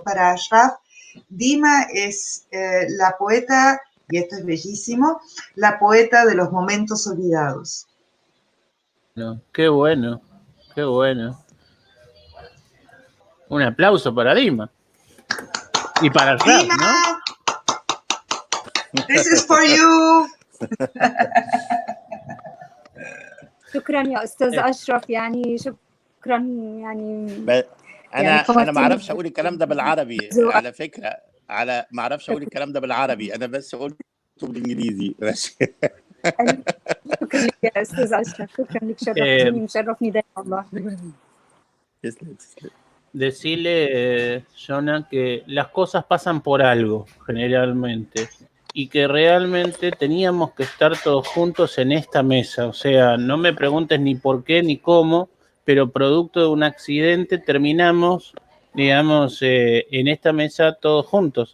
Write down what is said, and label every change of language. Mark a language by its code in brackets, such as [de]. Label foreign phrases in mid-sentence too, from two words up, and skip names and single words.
[es] Para Ashraf, Dima es la poeta, y esto es bellísimo, la poeta de los momentos olvidados. No, qué bueno, qué bueno. Un aplauso para Dima. Y para Ashraf, Dima, ¿no? [en] This is for you. [ar] شكرا يا استاذ اشرف، يعني شكرا يعني انا ما اعرفش اقول الكلام ده بالعربي على فكره، ما اعرفش اقول الكلام ده بالعربي، انا بس قلته بالانجليزي. شكرا لك يا استاذ اشرف، شكرا لك، شرفتني مشرفني دايما والله. [es] Decirle, Jonah, que las cosas pasan por algo, generalmente, y que realmente teníamos que estar todos juntos en esta mesa. O sea, no me preguntes ni por qué ni cómo, pero producto de un accidente terminamos, digamos, en esta mesa todos juntos.